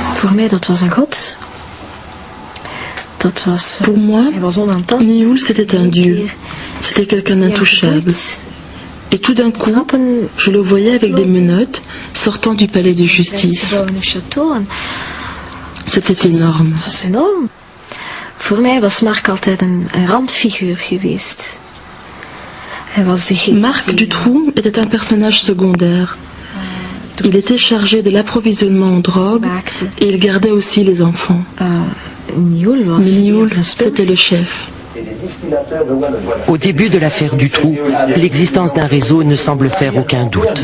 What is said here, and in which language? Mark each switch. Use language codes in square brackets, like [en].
[nl] Voor mij dat was een god. Dat was, [fr] Pour moi, [nl] hij was onaantastbaar. [fr] Nioul c'était un dieu, c'était quelqu'un d'intouchable. Et tout d'un coup, je le voyais avec des menottes, sortant du palais de justice. C'était énorme. [nl] Voor mij was Marc altijd een randfiguur geweest. [fr] Marc Dutroux était un personnage secondaire. Il était chargé de l'approvisionnement en drogue et il gardait aussi les enfants. Mais Nioul, c'était le chef. Au début de l'affaire Dutroux, l'existence d'un réseau ne semble faire aucun doute.